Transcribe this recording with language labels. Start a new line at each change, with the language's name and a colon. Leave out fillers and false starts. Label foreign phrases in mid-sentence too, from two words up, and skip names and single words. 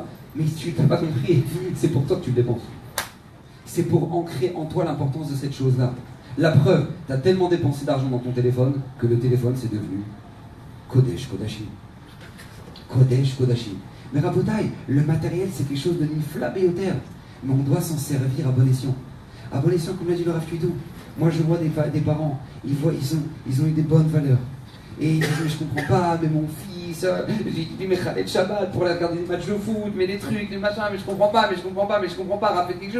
French: Mais si tu n'as pas compris, c'est pour toi que tu le dépenses. C'est pour ancrer en toi l'importance de cette chose-là. La preuve, tu as tellement dépensé d'argent dans ton téléphone que le téléphone c'est devenu
Hebrew: Kodesh Kodashim. Kodesh Kodashim.
French: Mais Rabotaï, le matériel c'est quelque chose de
Hebrew: nifla beyoter.
French: Mais on doit s'en servir à bon escient. À bon escient, comme l'a dit le Rav Tuidou. Moi je vois des parents, ils ont eu des bonnes valeurs. Et ils disent, mais je comprends pas, mais mon fils, j'ai mis Khaled Shabbat pour regarder des matchs de foot, mais des trucs, des machins, mais je comprends pas, rappelle quelque chose.